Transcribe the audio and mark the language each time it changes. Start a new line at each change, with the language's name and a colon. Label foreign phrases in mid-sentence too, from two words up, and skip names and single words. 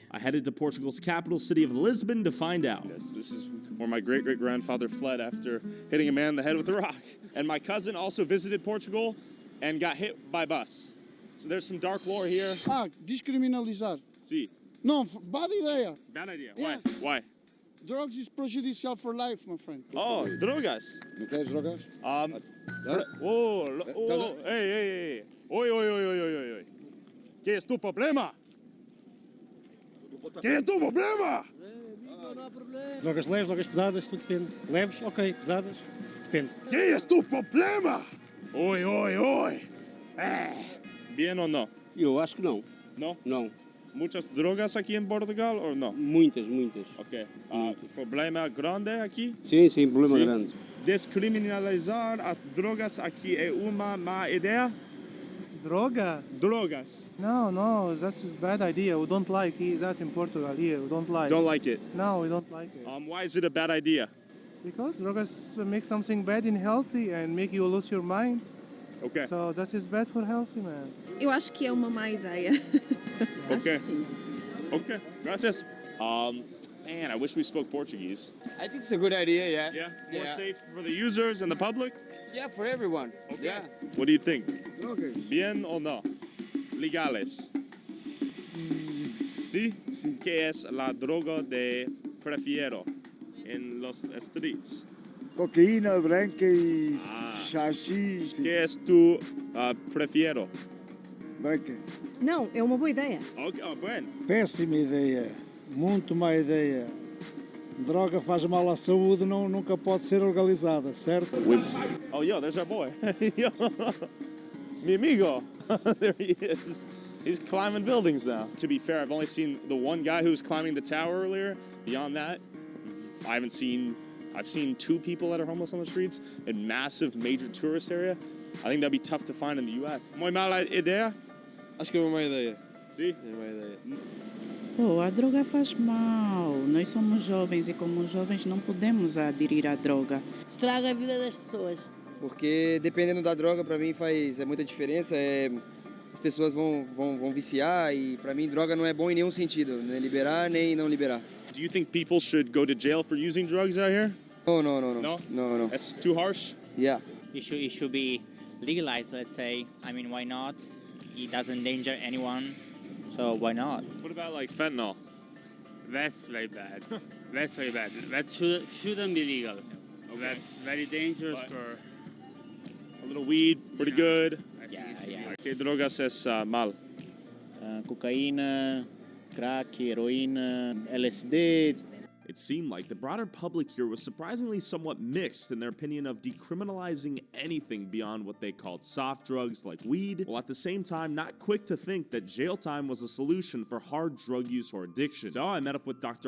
English: I headed to Portugal's capital city of Lisbon to find out. This is where my great-great-grandfather fled after hitting a man in the head with a rock. And my cousin also visited Portugal and got hit by a bus. So there's some dark lore here.
Portuguese: Descriminalizar.
English: See. No, bad idea. Bad idea. Yes. Why? Drugs is prejudicial for life, my friend.
Spanish: Oh, drogas. ¿No quieres drogas?
English: Hey. Oi.
Spanish: ¿Qué es tu problema? ¿Qué es tu problema?
Portuguese: Drogas leves, drogas pesadas, tudo depende. Leves, ok, pesadas, depende.
Spanish: ¿Qué es tu problema? Oi. ¿Bien o no?
Portuguese: Eu acho que não.
Spanish: No?
Portuguese: Não.
Spanish: ¿Muchas drogas aquí en Portugal o no?
Portuguese: Muitas.
Spanish: Ok. ¿Problema grande aquí?
Portuguese: Sim, problema
Spanish: Sí.
Portuguese: grande. Descriminalizar as drogas aqui é uma má ideia? Drogas.
English: No, that's a bad idea. We don't like that in Portugal here. We don't like. Don't like it? No, we don't like it. Why is it a bad idea? Because drogas make something bad in healthy and make you lose your mind. Okay. So that is bad for healthy, man.
Portuguese: Eu acho que é uma má ideia. Acho que sim.
English: Okay. Gracias. Man, I wish we spoke Portuguese. I think it's a good idea, yeah. Yeah? More safe for the users and the public? Yeah, for everyone. Okay. Yeah. What do you think? Okay.
Spanish: Bien o no? Legales. ¿Sí? ¿Qué es la droga de prefiero en los streets?
Portuguese: Cocaína branca e xaxi.
Spanish: ¿Qué es tu prefiero?
Portuguese: Branca. Não, é uma boa ideia.
Spanish: Okay, bueno.
Portuguese: Péssima ideia. Muito má ideia. Droga faz mal à saúde, nunca pode ser legalizada, certo?
English: Oh, yo, there's our boy. Yo,
Spanish: mi amigo.
English: There he is. He's climbing buildings now. To be fair, I've only seen the one guy who was climbing the tower earlier. Beyond that, I've seen two people that are homeless on the streets in massive major tourist area. I think that'd be tough to find in the U.S.
Spanish: Muy mala idea?
Portuguese: Acho que é uma má ideia. Sim? É uma ideia. Pô, a droga faz mal. Nós somos jovens e como jovens não podemos aderir à droga. Estraga a vida das pessoas. Porque dependendo da droga, pra mim faz muita diferença. As pessoas vão viciar e pra mim droga não é bom em nenhum sentido, nem liberar nem não liberar.
English: Do you think people should go to jail for using drugs out here? No. That's too harsh? Yeah. It should be legalized, let's say. I mean, why not? It doesn't endanger anyone, so why not? What about like fentanyl? That's very bad. That's very bad. That shouldn't be legal. Okay. That's very dangerous for... A little weed, pretty good. Yeah.
Spanish: ¿Qué drogas es mal?
Portuguese: Cocaína, crack, heroína, LSD.
English: It seemed like the broader public here was surprisingly somewhat mixed in their opinion of decriminalizing anything beyond what they called soft drugs like weed, while at the same time not quick to think that jail time was a solution for hard drug use or addiction. So I met up with Dr.